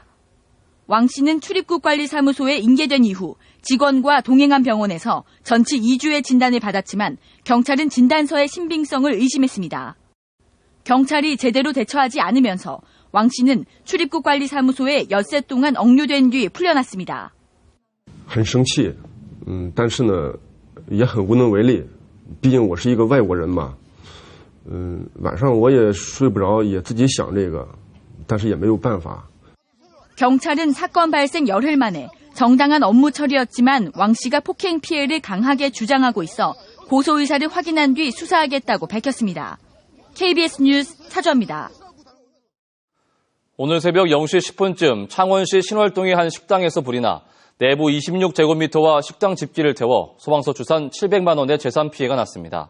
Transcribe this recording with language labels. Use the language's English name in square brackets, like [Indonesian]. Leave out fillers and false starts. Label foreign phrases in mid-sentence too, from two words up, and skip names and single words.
[Korean] 왕 씨는 출입국관리사무소에 인계된 이후 직원과 동행한 병원에서 전치 2주의 진단을 받았지만 경찰은 진단서의 신빙성을 의심했습니다. 경찰이 제대로 대처하지 않으면서 왕 씨는 출입국관리사무소에 엿새 동안 억류된 뒤 풀려났습니다. [Chinese] 很生气，但是呢也很无能为力，毕竟我是一个外国人嘛，晚上我也睡不着，也自己想这个，但是也没有办法。 [Korean] 경찰은 사건 발생 열흘 만에 정당한 업무 처리였지만 왕 씨가 폭행 피해를 강하게 주장하고 있어 고소 의사를 확인한 뒤 수사하겠다고 밝혔습니다. KBS 뉴스 차주입니다. 오늘 새벽 0시 10분쯤 창원시 신월동의 한 식당에서 불이 나 내부 26제곱미터와 식당 집기를 태워 소방서 추산 700만 원의 재산 피해가 났습니다.